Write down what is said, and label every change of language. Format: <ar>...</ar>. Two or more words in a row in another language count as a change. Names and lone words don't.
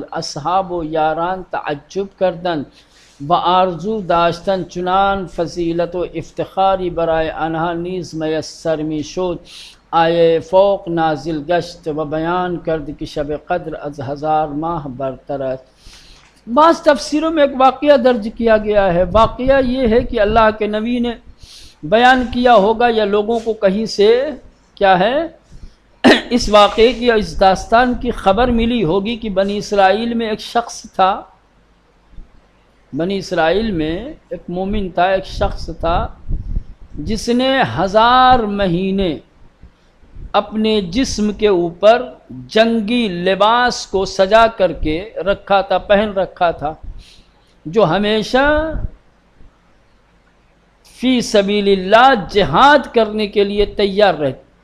<fa>اصحاب و یاران تعجب کردند و آرزو داشتن چنان فضیلت و افتخاری برای آنها نیز میسر می شد. آیه فوق نازل گشت و بیان کرد کہ شب قدر از 1000 ماہ برتر است۔</fa> <ur>بعض تفسیروں میں ایک واقعہ درج کیا گیا ہے۔ واقعہ یہ ہے کہ اللہ کے نبی نے بیان کیا ہوگا یا لوگوں کو کہیں سے کیا ہے اس واقعے کی، اس داستان کی خبر ملی ہوگی کہ بنی اسرائیل میں ایک شخص تھا، بنی اسرائیل میں ایک مومن تھا، ایک شخص تھا جس نے 1000 مہینے اپنے جسم کے اوپر جنگی لباس کو سجا کر کے رکھا تھا، پہن رکھا تھا، جو ہمیشہ</ur> <ar>فی سبیل اللہ</ar> <ur>جہاد کرنے کے لیے تیار رہتا۔</ur>